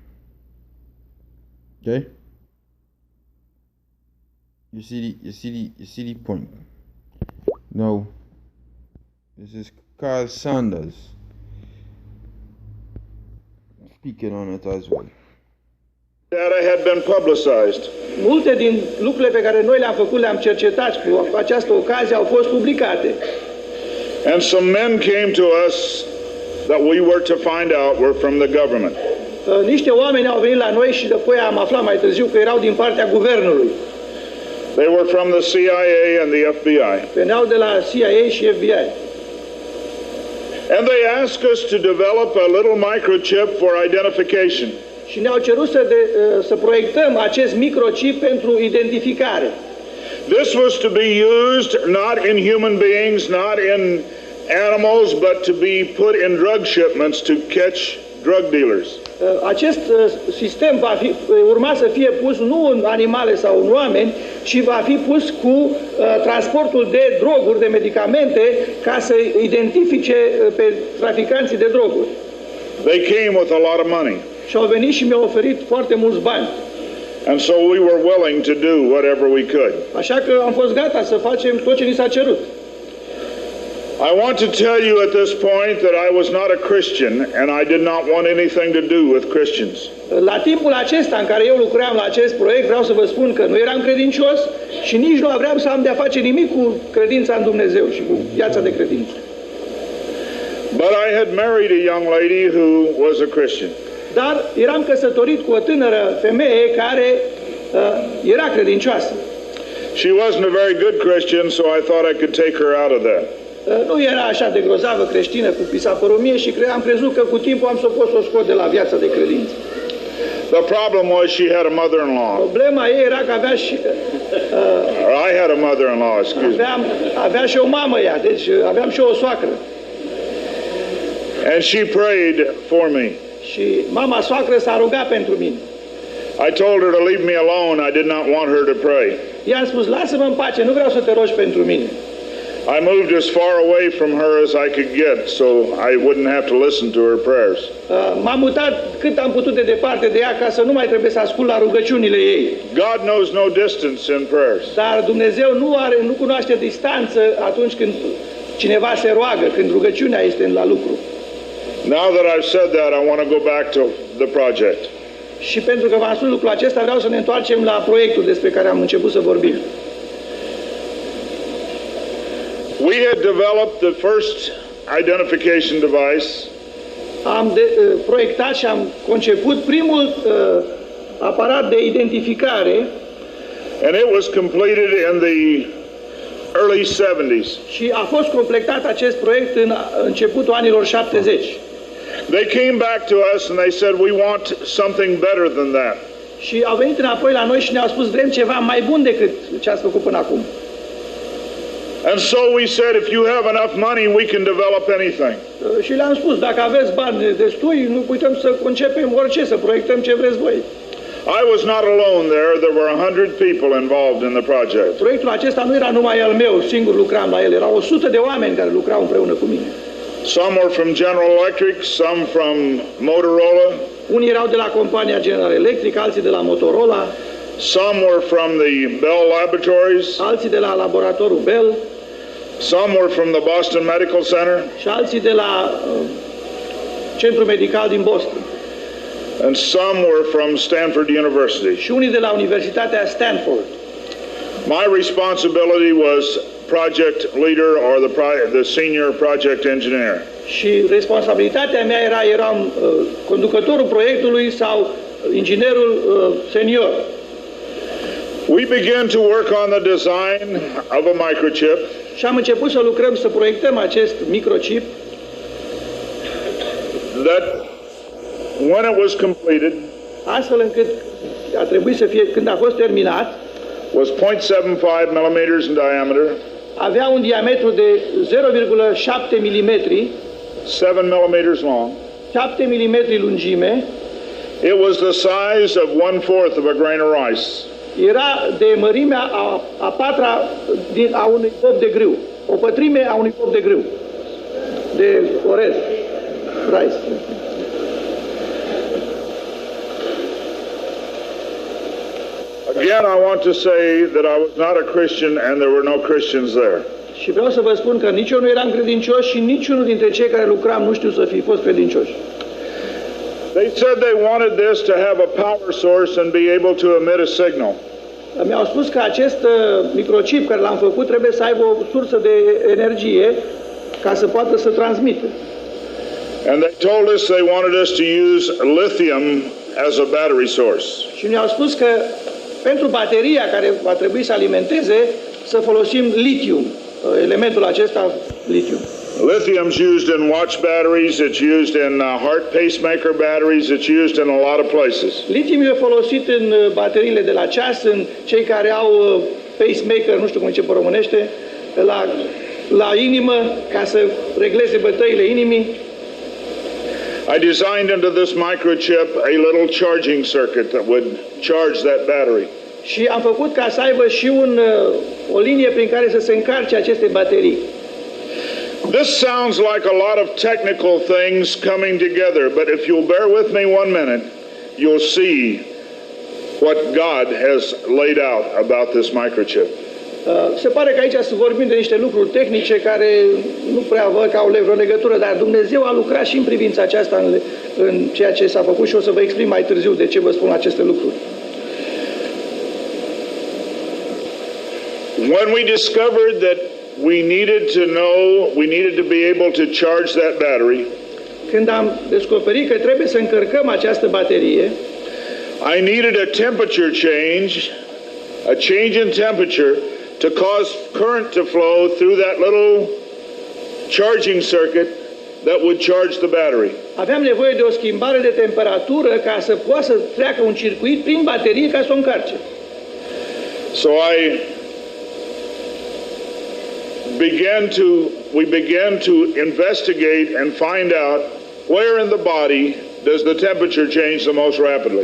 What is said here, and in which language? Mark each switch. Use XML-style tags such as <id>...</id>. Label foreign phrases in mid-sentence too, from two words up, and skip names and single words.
<en>Okay? You see the point. Now, this is Carl Sanders speaking on it as well. Data had been publicized.</en> <ro>Multe din lucrurile pe care noi le-am făcut, le-am cercetat cu această ocazie, au fost publicate.</ro> <en>And some men came to us that we were to find out were from the government.</en> <ro>Niște oameni au venit la noi și după aia am aflat mai târziu că erau din partea guvernului.</ro> <en>They were from the CIA and the FBI.</en> <ro>Veneau de la CIA și FBI.</ro> <en>And they asked us to develop a little microchip for identification.</en> <ro>Și ne-au cerut să proiectăm acest microchip pentru identificare.</ro> <en>This was to be used not in human beings, not in animals, but to be put in drug shipments to catch drug dealers.</en> <ro>Acest sistem urma să fie pus nu în animale sau în oameni, ci va fi pus cu transportul de droguri, de medicamente, ca să identifice pe traficanții de droguri.</ro> <en>They came with a lot of money.</en> <ro>Și au venit și mi-au oferit foarte mulți bani.</ro> <en>And so we were willing to do whatever we could.</en> <ro>Așa că am fost gata să facem tot ce ni s-a cerut.</ro> <en>I want to tell you at this point that I was not a Christian and I did not want anything to do with Christians.</en> <ro>La timpul acesta în care eu lucram la acest proiect, vreau să vă spun că nu eram credincios și nici nu vreau să am de-a face nimic cu credința în Dumnezeu și cu viața de credință.</ro> <en>But I had married a young lady who was a Christian.</en> <ro>Dar eram căsătorit cu o tânără femeie care era credincioasă.</ro> <en>She wasn't a very good Christian, so I thought I could take her out of that.</en> <ro>Nu era așa de grozavă creștină cu pisapăromie și am crezut că cu timpul am să pot să o scot de la viața de credință.</ro> <en>The problem was she had a mother-in-law.</en> <ro>Problema ei era că avea și</ro> <en>I had a mother-in-law, excuse me.</en> <ro>avea și o mamă ea, deci aveam și o soacră.</ro> <en>And she prayed for me.</en> <ro>Și mama soacră s-a rugat pentru mine.</ro> <en>I told her to leave me alone. I did not want her to pray.</en> <ro>I-am spus, lasă-mă în pace, nu vreau să te rogi pentru mine.</ro> <en>I moved as far away from her as I could get so I wouldn't have to listen to her prayers.</en> <ro>M-am mutat cât am putut de departe de ea ca să nu mai trebuie să ascult la rugăciunile ei.</ro> <en>God knows no distance in prayers.</en> <ro>Dar Dumnezeu nu cunoaște distanță atunci când cineva se roagă, când rugăciunea este la lucru.</ro> <en>Now that I've said that, I want to go back to the project.</en> <ro>Și pentru că v-am spus lucrul acesta, vreau să ne întoarcem la proiectul despre care am început să vorbim.</ro> <en>We had developed the first identification device.</en> <ro>Am proiectat și am conceput primul aparat de identificare.</ro> <en>And it was completed in the early 70s.</en> <ro>Și a fost completat acest proiect în începutul anilor 70.</ro> <en>They came back to us and they said, we want something better than that.</en> <ro>Și au venit înapoi la noi și ne-au spus, vrem ceva mai bun decât ce ați făcut până acum.</ro> <en>And so we said, if you have enough money, we can develop anything.</en> <ro>Și le-am spus, dacă aveți bani destui, nu putem să concepem orice, să proiectăm ce vreți voi.</ro> <en>I was not alone there. There were 100 people involved in the project.</en> <ro>Proiectul acesta nu era numai al meu, singur lucram la el. Erau 100 de oameni care lucrau împreună cu mine.</ro> <en>Some were from General Electric, some from Motorola.</en> <ro>Unii erau de la compania General Electric, alții de la Motorola.</ro> <en>Some were from the Bell Laboratories.</en> <ro>Alții de la laboratorul Bell.</ro> <en>Some were from the Boston Medical Center.</en> <ro>Și alții de la Centrul Medical din Boston.</ro> <en>And some were from Stanford University.</en> <ro>Și unii de la Universitatea Stanford.</ro> <en>My responsibility was project leader or the senior project engineer.</en> <ro>Și responsabilitatea mea eram conducătorul proiectului sau inginerul senior.</ro> <en>We began to work on the design of a microchip.</en> <ro>Și am început să lucrăm, să proiectăm acest microchip.</ro> <en>That when it was completed,</en> <ro>astfel încât a trebuit să fie, când a fost terminat,</ro> <en>was 0.75 millimeters in diameter.</en> <ro>Avea un diametru de 0,7 mm,</ro> <en>7 millimeters long.</en> <ro>7 mm lungime.</ro> <en>It was the size of 1/4 of a grain of rice.</en> <ro>Era de mărimea a patra a unui pop de grâu. O pătrime a unui pop de grâu. De orez.</ro> <en>Rice. Again, I want to say that I was not a Christian and there were no Christians there.</en> <ro>Și vreau să vă spun că nici eu nu eram credincios și niciunul dintre cei care lucram nu știu să fi fost credincioși.</ro> <en>They said they wanted this to have a power source and be able to emit a signal.</en> <ro>Mi-au spus că acest microchip care l-am făcut trebuie să aibă o sursă de energie ca să poată să transmită.</ro> <en>And they told us they wanted us to use lithium as a battery source.</en> <ro>Și ne-au spus că pentru bateria care va trebui să alimenteze să folosim litium, elementul acesta litium.</ro> <en>Lithium's used in watch batteries, it's used in heart pacemaker batteries, it's used in a lot of places.</en> <ro>Litium e folosit în bateriile de la ceas, în cei care au pacemaker, nu știu cum zice pe românește, la inimă, ca să regleze bătăile inimii.</ro> <en>I designed into this microchip a little charging circuit that would charge that battery.</en> <ro>Și am făcut ca să aibă și o linie prin care să se încarce aceste baterii.</ro> <en>This sounds like a lot of technical things coming together, but if you'll bear with me 1 minute, you'll see what God has laid out about this microchip.</en> <ro>Se pare că aici să vorbim de niște lucruri tehnice care nu prea văd că au vreo legătură, dar Dumnezeu a lucrat și în privința aceasta în ceea ce s-a făcut și o să vă exprim mai târziu de ce vă spun aceste lucruri.</ro> <en>When we discovered that we needed to be able to charge that battery,</en> <ro>când am descoperit că trebuie să încărcăm această baterie,</ro> <en>I needed a temperature change, a change in temperature to cause current to flow through that little charging circuit that would charge the battery.</en> <ro>Aveam nevoie de o schimbare de temperatură ca să poată să treacă un circuit prin baterie ca să o încarce.</ro> <en>So we began to investigate and find out where in the body does the temperature change the most rapidly.</en>